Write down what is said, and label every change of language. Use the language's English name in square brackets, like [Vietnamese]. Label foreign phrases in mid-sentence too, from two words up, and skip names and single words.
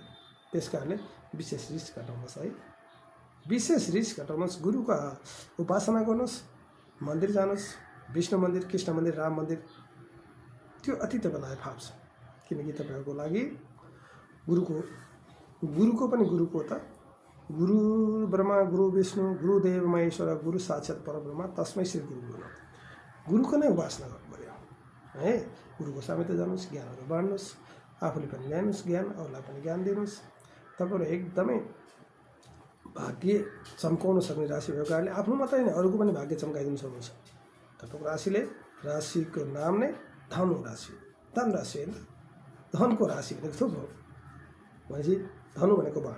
[Nepali] त्यस कारणले विशेष रिस घटाउनुहोस् है। विशेष रिस घटाउनुहोस्। गुरुको उपासना गर्नुहोस्, मन्दिर जानुहोस्, विष्णु मन्दिर, कृष्ण मन्दिर, राम मन्दिर। त्यो अति तपाईँलाई फाप्छ। किनकि तपाईँहरूको लागि गुरुको पनि गुरुको त [Sanskrit] गुरु ब्रह्मा, गुरु विष्णु, गुरुदेव महेश्वर, गुरु साक्षात् परब्रह्म तस्मै श्री गुरु। [Nepali] गुरुको नै उपासना गर्नु पऱ्यो है। गुरुको सामिप्य जानुहोस्, ज्ञानहरू बाँड्नुहोस्, आफूले पनि ल्याउनुहोस् ज्ञान, अरूलाई पनि ज्ञान दिनुहोस्। तपाईँहरू एकदमै भाग्य चम्काउन सक्ने राशि भएको कारणले आफ्नो मात्रै होइन अरूको पनि भाग्य चम्काइदिनु सक्नुहुन्छ। तपाईँको राशिको नाम नै धनु राशि, धन राशि होइन, धनको राशि भनेको थुप्रो भनेपछि धनु भनेको बाण।